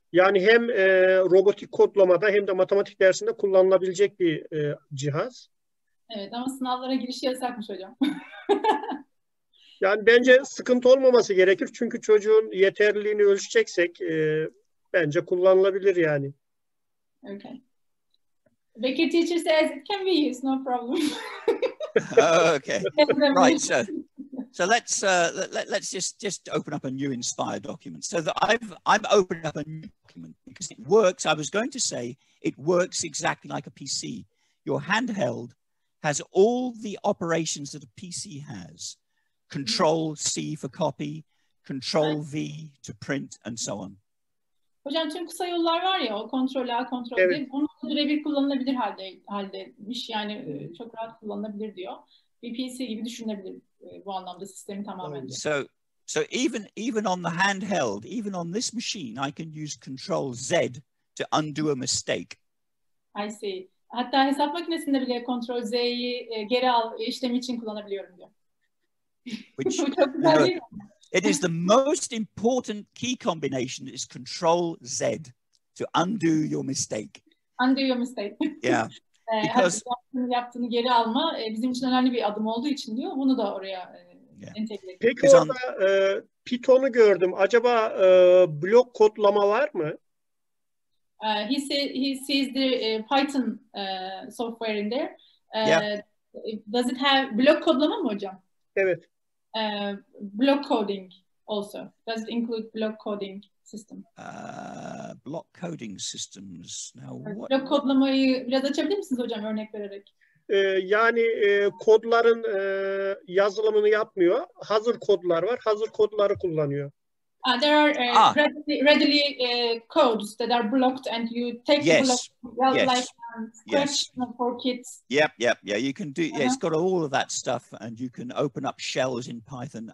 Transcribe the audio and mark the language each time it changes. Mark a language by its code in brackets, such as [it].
[tr] Yani hem robotik kodlamada hem de matematik dersinde kullanılabilecek bir cihaz. Evet ama sınavlara girişi yasakmış hocam. Yani bence sıkıntı olmaması gerekir. Çünkü çocuğun yeterliliğini ölçeceksek bence kullanılabilir yani. [en] Okay. Bekir teacher says it can be used, no problem. Okay. Right. So let's just open up a new Inspire document. So that I've opened up a new document because it works. I was going to say it works exactly like a PC. Your handheld has all the operations that a PC has. Control C for copy, Control V to print, and so on. [tr] Hocam tüm kısa yollar var ya, o Kontrol A, Kontrol V, onu birebir kullanılabilir haldeymiş. Yani çok rahat kullanılabilir diyor. Bir PC gibi düşünülebilir bu anlamda sistemi tamamen. [en] So even on the handheld, even on this machine, I can use Control Z to undo a mistake. I see. [tr] Hatta hesap makinesinde bile Kontrol Z'yi geri al işlemi için kullanabiliyorum diyor. [en] Which, it is the most important key combination is Control Z to undo your mistake. Undo your mistake. Yeah. Because [tr] yaptığını geri alma bizim için önemli bir adım olduğu için diyor. Bunu da oraya entegre ediyor. Peki orada Python'u gördüm. Acaba blok kodlama var mı? [en] He sees the Python software in there. Does it have [tr] blok kodlama mı hocam? Evet. [en] Block coding also. Does it include block coding system? Block coding systems. Now, [tr] blok kodlamayı biraz açabilir misiniz hocam örnek vererek? Yani kodların yazılımını yapmıyor. Hazır kodlar var. Hazır kodları kullanıyor. [en] There are readily codes that are blocked and you take the block like Scratch for kids. Yep. You can do. Yeah, it's got all of that stuff, and you can open up shells in Python.